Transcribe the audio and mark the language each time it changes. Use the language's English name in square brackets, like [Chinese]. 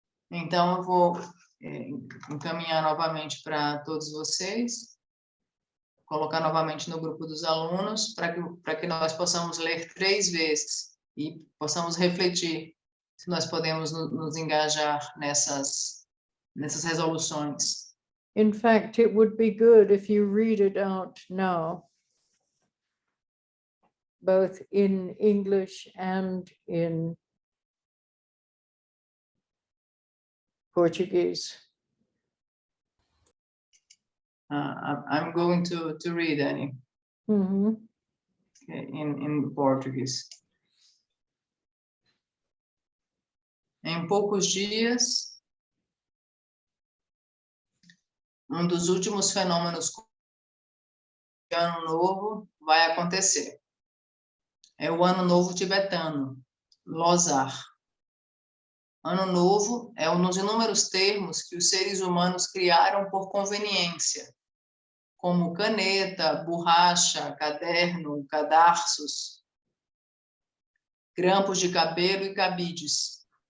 [Portuguese] Então, eu vou encaminhar novamente para todos vocês, colocar novamente no grupo dos alunos, para que nós possamos ler 3 vezes e possamos refletir se nós podemos nos engajar nessas resoluções. [English] In fact, it would be good if you read it out now, both in English and in Portuguese. I'm going to read, Annie, in Portuguese. [Portuguese] Em poucos dias, um dos últimos fenômenos de Ano Novo vai acontecer. É o Ano Novo tibetano, Losar. Ano Novo é um dos inúmeros termos que os seres humanos criaram por conveniência, como caneta, borracha, caderno, cadarços, grampos de cabelo e cabides.